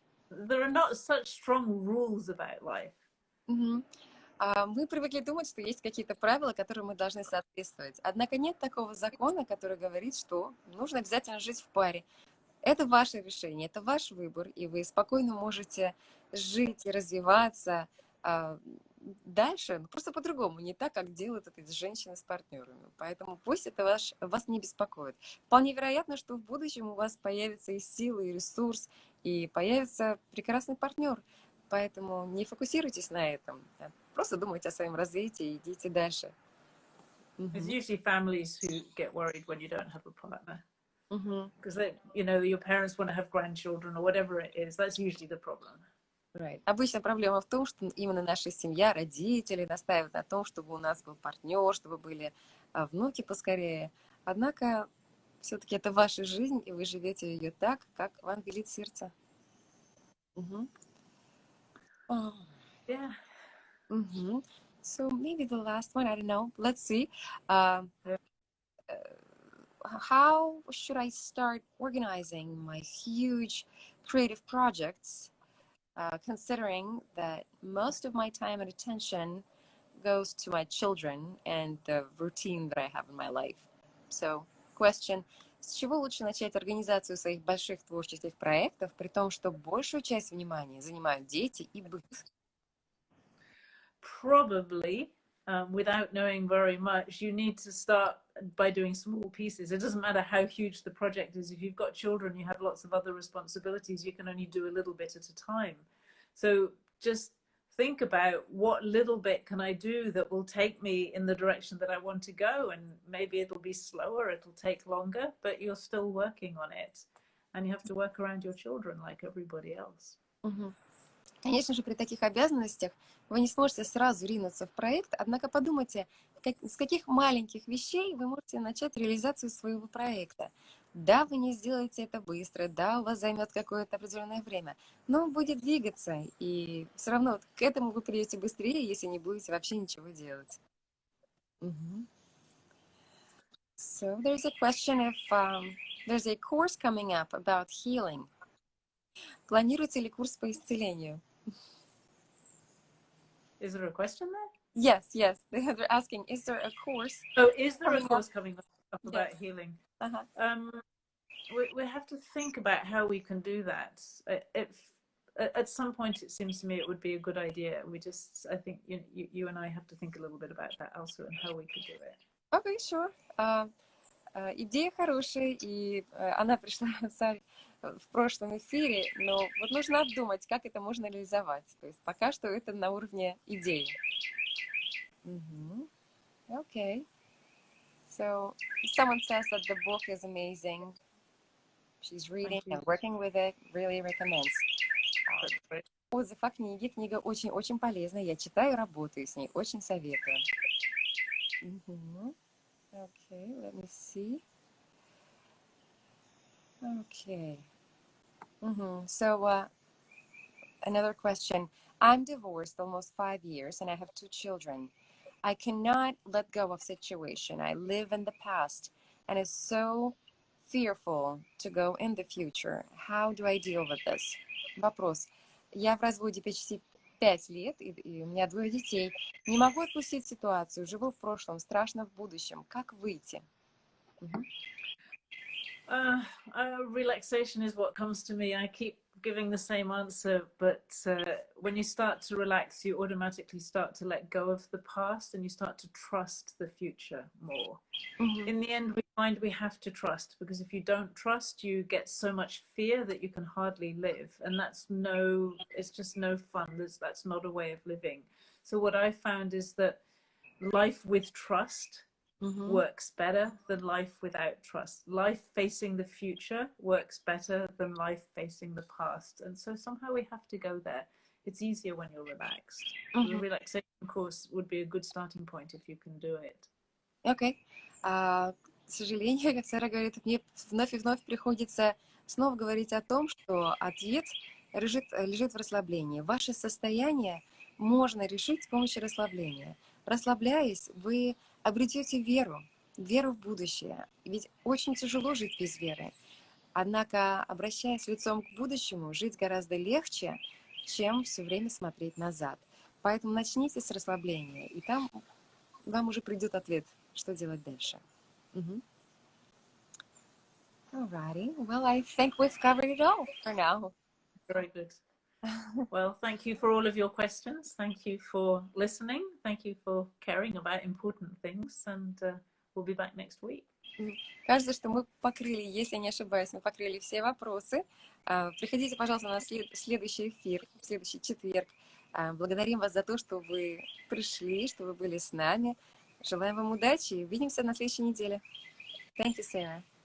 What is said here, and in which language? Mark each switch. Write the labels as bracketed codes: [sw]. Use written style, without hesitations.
[en] There are not such strong rules about life. [ru] Мы привыкли думать, что есть какие-то правила, которым мы должны соответствовать. Однако нет такого закона, который говорит, что нужно обязательно жить в паре. Это ваше решение, это ваш выбор, и вы спокойно можете жить и развиваться дальше, но просто по-другому, не так, как делают это женщины с партнерами. Поэтому пусть это вас не беспокоит. Вполне вероятно, что в будущем у вас появится и сила, и ресурс, и появится прекрасный партнер. Поэтому не фокусируйтесь на этом. Просто думайте о своем развитии и идите дальше. [en] It's usually families who get worried when you don't have a partner. Because your parents want to have grandchildren or whatever it is. That's usually the problem. Right. [ru] Обычно проблема в том, что именно наша семья, родители настаивают на том, чтобы у нас был партнер, чтобы были внуки поскорее. Однако все-таки это ваша жизнь, и вы живете ее так, как вам велит сердце. [en] Yeah. So maybe the last one, I don't know. Let's see. How should I start organizing my huge creative projects, considering that most of my time and attention goes to my children and the routine that I have in my life? So, question. [ru] С чего лучше начать организацию своих больших творческих проектов, при том, что большую часть внимания занимают дети и быт? [en] Probably, without knowing very much, you need to start by doing small pieces. It doesn't matter how huge the project is. If you've got children, you have lots of other responsibilities. You can only do a little bit at a time. So just think about what little bit can I do that will take me in the direction that I want to go. And maybe it'll be slower, it'll take longer, but you're still working on it. And you have to work around your children like everybody else. [ru] Конечно же, при таких обязанностях вы не сможете сразу ринуться в проект, однако подумайте, с каких маленьких вещей вы можете начать реализацию своего проекта. Да, вы не сделаете это быстро, да, у вас займет какое-то определенное время, но он будет двигаться, и все равно к этому вы придете быстрее, если не будете вообще ничего делать. [en] So there's a question if there's a course coming up about healing. [ru] Планируете ли курс по исцелению? [en] Is there a question there? Yes. They're asking, is there a course? Oh, is there a course coming up about healing? We have to think about how we can do that. At some point, it seems to me it would be a good idea. I think you and I have to think a little bit about that also and how we could do it. Okay, sure. [ru] Идея хорошая, и она пришла в прошлом эфире, но вот нужно обдумать, как это можно реализовать. То есть пока что это на уровне идеи. [en] Okay. So someone says that the book is amazing. She's reading and working with it. Really recommends. [ru] Отзыв о книге. Книга очень-очень полезная. Я читаю, работаю с ней. Очень советую. [en] Okay, let me see. Okay. So, another question. I'm divorced almost 5 years and I have 2 children. I cannot let go of situation. I live in the past and it's so fearful to go in the future. How do I deal with this? [ru] Вопрос. Я в разводе почти 5 лет, и у меня 2 детей. Не могу отпустить ситуацию. Живу в прошлом, страшно в будущем. Как выйти? [en] Relaxation is what comes to me. I keep giving the same answer, but when you start to relax, you automatically start to let go of the past and you start to trust the future more. In the end, we find we have to trust, because if you don't trust, you get so much fear that you can hardly live, and it's just no fun. That's not a way of living. So what I found is that life with trust works better than life without trust. Life facing the future works better than life facing the past. And so somehow we have to go there. It's easier when you're relaxed. The relaxation course would be a good starting point if you can do it. Okay. [ru] К сожалению, как Сара говорит, мне вновь и вновь приходится снова говорить о том, что ответ лежит в расслаблении. Ваше состояние можно решить с помощью расслабления. Расслабляясь, вы обретете веру в будущее. Ведь очень тяжело жить без веры. Однако, обращаясь лицом к будущему, жить гораздо легче, чем все время смотреть назад. Поэтому начните с расслабления, и там вам уже придет ответ, что делать дальше. [en] Alrighty. Well, I think we've covered it all for now. Very good. Well, thank you for all of your questions. Thank you for listening. Thank you for caring about important things. And we'll be back next week. [ru] Кажется, что мы покрыли, если не ошибаюсь, мы покрыли все вопросы. Приходите, пожалуйста, на следующий эфир, в следующий четверг. Благодарим вас за то, что вы пришли, что вы были с нами. Желаем вам удачи и увидимся на следующей неделе. [en] Thank you, [ru] Sarah.